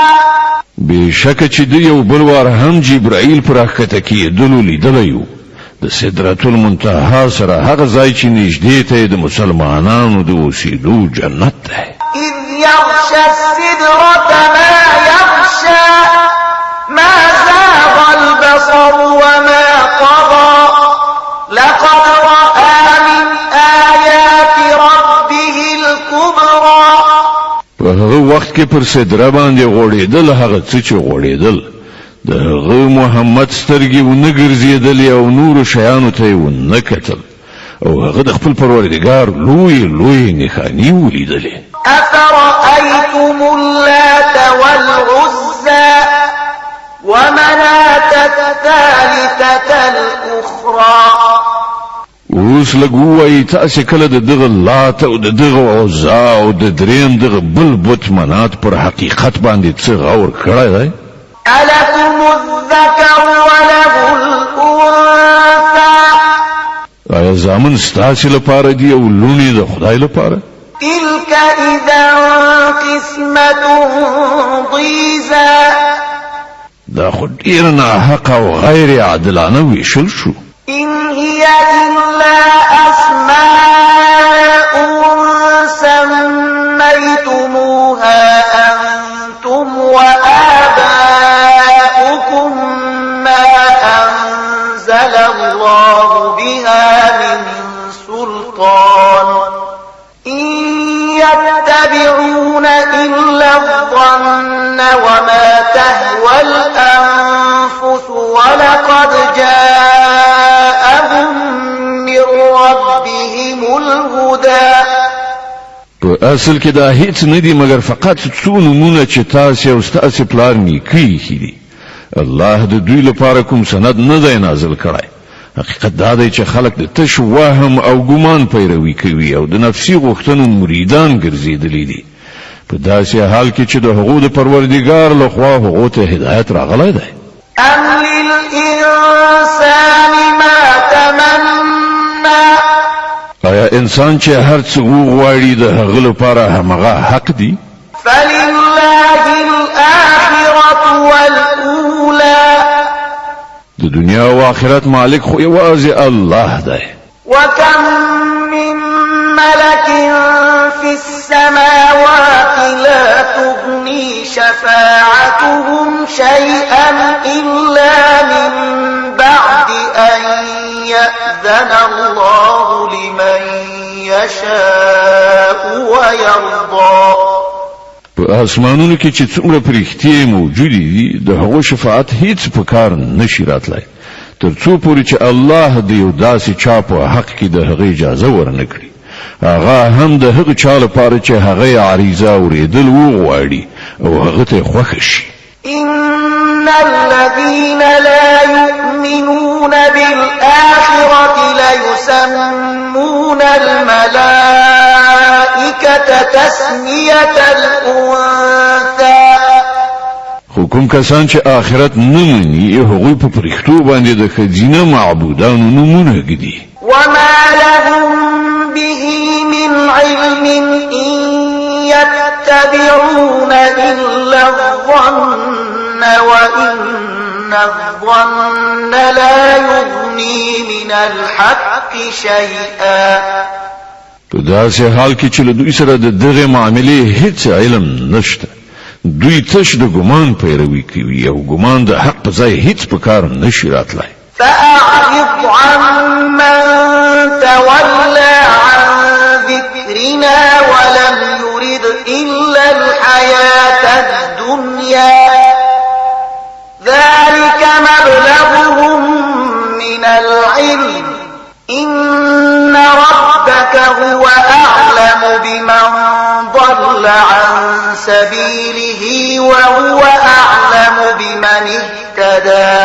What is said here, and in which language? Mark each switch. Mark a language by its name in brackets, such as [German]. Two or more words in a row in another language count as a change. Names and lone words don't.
[Pashto] بشک چې د یو بل وار هم جبرائیل پر راکته کېدلو لیدلیو د سدرة المنتهى سره هغه ځای چې نږدې ته د مسلمانانو د اوسېدو جنت دی. [Arabic] إذ يغشى السدرة ما يغشى ما زاغ البصر وما طغى لقد رأى من آيات ربه الكبرى. [Pashto] په هغه وخت کې پر سدره باندې غوړېدل هغه څه چې غوړېدل د هغه محمد سترګې ونه ګرځېدلې او نور شیانو ته یې ونه کتل او هغه د خپل پروردګار لوی نښانې ولیدلې. [Arabic] أفرأيتم اللات والعزى ومناة الثالثة الأخرى. [Pashto] اوس لګوي تاسو کله د دغه لات او د دغه عزا او د دریم دغه بل بت منات پر حقیقت باندې څه غور کړی دی؟ [Arabic] ألكم الذكر وله الأنثى. [Pashto] آیا زامن ستاسو لپاره دی او لونی د خدای لپاره؟ [Arabic] تلك إذا قسمة ضيزى. [Pashto] دا خو ډیر ناحق او غیر عادلانه ویشل شو. [Arabic] إن هي إلا أسماء سميتموها أنتم وآباؤكم ما أنزل الله بها من سلطان إن يتبعون إلا الظن وما تهوى الأنفس ولقد جاءهم من ربهم الهدى. [Pashto] په اصل کې دا هیڅ نه دی مګر فقط څو نمونه چې تاسو او تاسو پلار نیکی دي. الله د دوی لپاره کوم سند نه دی نازل کړی. حقیقت دا دی چې خلک د تش وهم او ګمان پیروي کوي او د نفسي غوښتنو مریدان ګرځېدلي دي. په داسې حال کې چې د هغو د پروردګار لخوا هغو ته هدایت راغلی دی. [Arabic] أم للإنسان [Pashto] انسان چې هر څه وغواړي د هغه لپاره همغه حق دی [Arabic] فلله الآخرة والأولى [Pashto] د دنیا او آخرت مالک خو یوازې الله دی [Arabic] وكم من ملك في السماوات لا تغني شفاعتهم شيئا إلا من بعد أن يأذن الله لمن يشاء ويرضى [Pashto] په اسمانونو کې چې څومره پرختي موجود دي د هغو شفاعت هیڅ په کار نشي راتلای تر څو پورې چې الله د یو داسې چا په حق کې د هغه اجازه ورنکړي هغه هم د هغه چا لپاره چې هغه عریضه اوریدل وغواړي او هغه ته خوښ شي [Arabic] إن الذين لا يؤمنون بالآخرة ليسمون الملائكة تسمية الأنثى [Pashto] خو کوم کسان چې آخرت نه مني هغوی په پرښتو باندې د ښځینه معبودانو نومونه ږدي [Arabic] وما لهم به من علم إن يتبعون إلا الظن وإن الظن لا يغني من الحق شيئا [Pashto] په داسې حال کې چې له دوی سره د دغه معاملې هیڅ علم نشته دوی تش د ګمان پیروي کوي او ګمان د حق په ځای هیڅ په کار نشي راتلای [Arabic] فأعرض عمن تولى عن ذكرنا ولم يرد إلا الحياة الدنيا ذلك مبلغهم من العلم إن ربك هو أعلم بمن ضل عن سبيله وهو أعلم بمن اهتدى